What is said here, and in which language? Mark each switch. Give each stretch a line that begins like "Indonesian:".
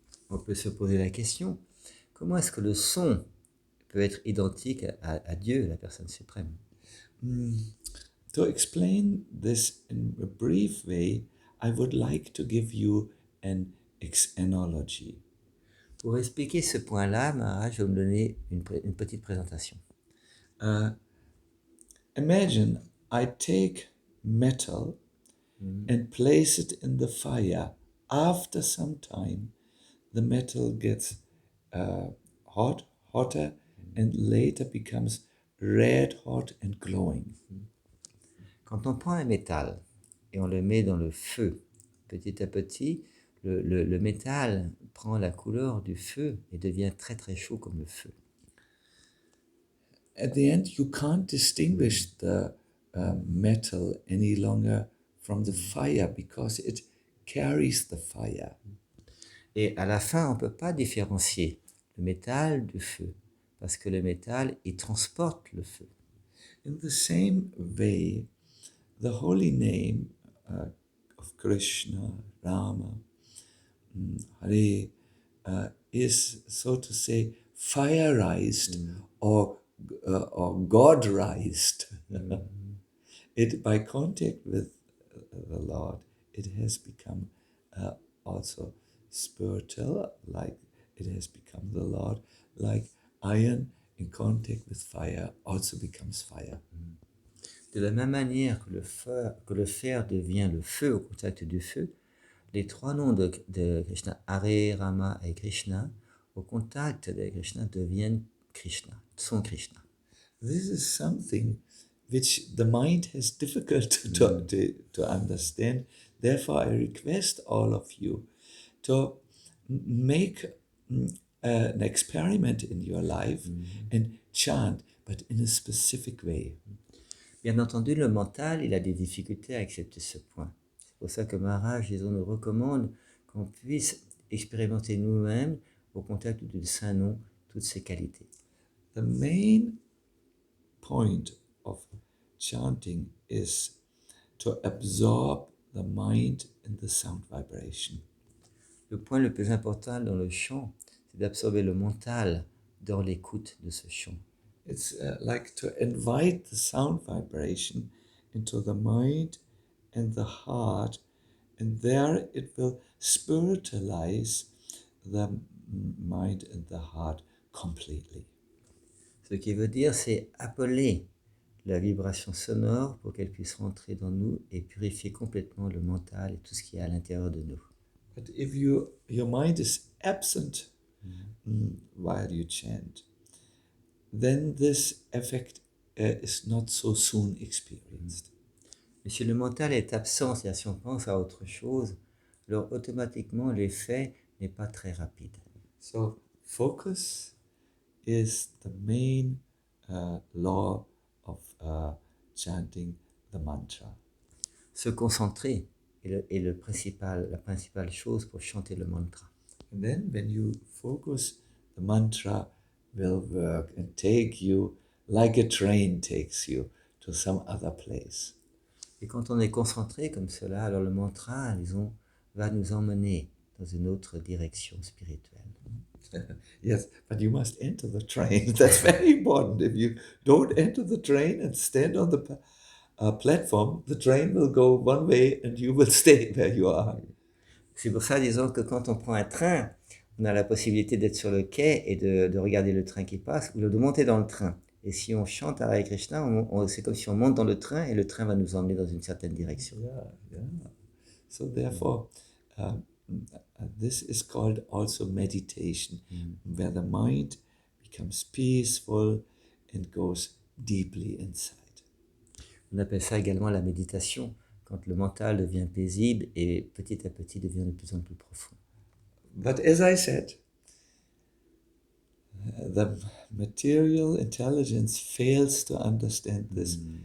French: On peut se poser la question, comment est-ce que le son peut être identique à Dieu, la personne suprême?
English: To explain this in a brief way, I would like to give you an analogy.
French: Pour expliquer ce point-là, Maharaj, je vais me donner une petite présentation.
English: Imagine I take metal and place it in the fire. After some time, the metal gets hotter, and later becomes red hot and glowing.
French: Quand on prend un métal et on le met dans le feu, petit à petit, le métal prend la couleur du feu et devient très très chaud comme le feu.
English: At the end, you can't distinguish the metal any longer from the fire because it carries the fire.
French: Et à la fin, on ne peut pas différencier le métal du feu parce que le métal, il transporte le feu.
English: In the same way, the holy name of Krishna, Rama, Hare, is, so to say, fireized or God-rized. It, by contact with the Lord, it has become also spiritual, like it has become the Lord, like iron in contact with fire also becomes fire.
French: De la même manière que le fer devient le feu au contact du feu, les trois noms de Krishna, Hare, Rama et Krishna, au contact de Krishna, deviennent Krishna, sont Krishna.
English: This is something which the mind has difficult to understand. Therefore, I request all of you to make an experiment in your life and chant, but in a specific way.
French: Bien entendu, le mental, il a des difficultés à accepter ce point. C'est pour ça que Maharaj, disons, nous recommande qu'on puisse expérimenter nous-mêmes au contact du Saint Nom toutes ses qualités.
English: The main point of chanting is to absorb the mind in the sound vibration.
French: Le point le plus important dans le chant, c'est d'absorber le mental dans l'écoute de ce chant.
English: It's like to invite the sound vibration into the mind and the heart, and there it will spiritualize the mind and the heart completely.
French: Ce qui veut dire, c'est appeler la vibration sonore pour qu'elle puisse rentrer dans nous et purifier complètement le mental et tout ce qui est à l'intérieur de nous.
English: But if your mind is absent while you chant, then this effect is not so soon experienced.
French: Mais si le mental est absent, c'est-à-dire si on pense à autre chose, alors automatiquement l'effet n'est pas très rapide.
English: So focus is the main law of chanting the mantra.
French: Se concentrer est la principale chose pour chanter le mantra.
English: And then when you focus, the mantra will work and take you like a train takes you to some other place.
French: Et quand on est concentré comme cela, alors le mantra, disons, va nous emmener dans une autre direction spirituelle.
English: Yes, but you must enter the train. That's very important. If you don't enter the train and stand on the platform, the train will go one way and you will stay where you are.
French: C'est pour ça, disons, que quand on prend un train, on a la possibilité d'être sur le quai et de regarder le train qui passe, ou de monter dans le train. Et si on chante Hare Krishna, c'est comme si on monte dans le train et le train va nous emmener dans une certaine direction.
English: Yeah. So therefore, this is called also meditation, where the mind becomes peaceful and goes deeply inside.
French: On appelle ça également la méditation, quand le mental devient paisible et petit à petit devient de plus en plus profond.
English: But as I said, the material intelligence fails to understand this.